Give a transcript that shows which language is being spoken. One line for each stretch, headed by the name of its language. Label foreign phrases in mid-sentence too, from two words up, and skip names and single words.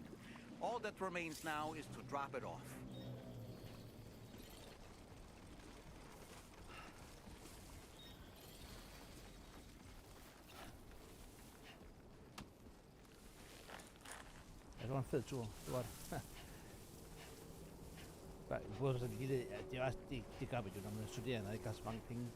English: All that remains now is to drop it off.
Danish: Ja, det var en fed tur. Det var det. Både sådan lille, ja, det gør man jo, når man er studerende og ikke har så mange penge.